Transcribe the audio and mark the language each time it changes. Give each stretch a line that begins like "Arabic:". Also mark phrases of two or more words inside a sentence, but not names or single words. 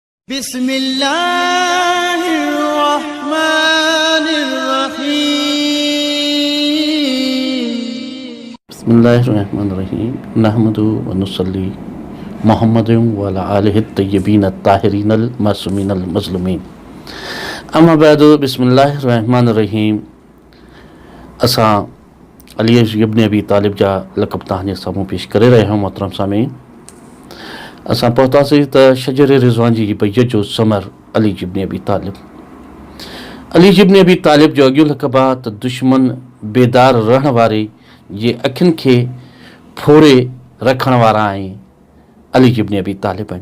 Arabic: بسم الله الرحمن الرحيم بسم الله الرحمن الرحيم نحمد ونصلي محمد وعلى آله الطيبين الطاهرين المعصومين المظلومين اما بعد بسم الله الرحمن الرحيم
Sindhi: اسان علي ابن ابي طالب جا لقب तव्हांजे साम्हूं पेश करे रहिया आहियूं मोहतरम सामीन। असां पहुतासीं त शजर रिज़वान जी बैयत जो समर अली इब्न अबी तालिब। अली इब्न अबी तालिब जो अॻियो लक़ब आहे त दुश्मन बेदार रहण वारे जे अखियुनि खे फोड़े रखण वारा ऐं अली इब्न अबी तालिब आहिनि।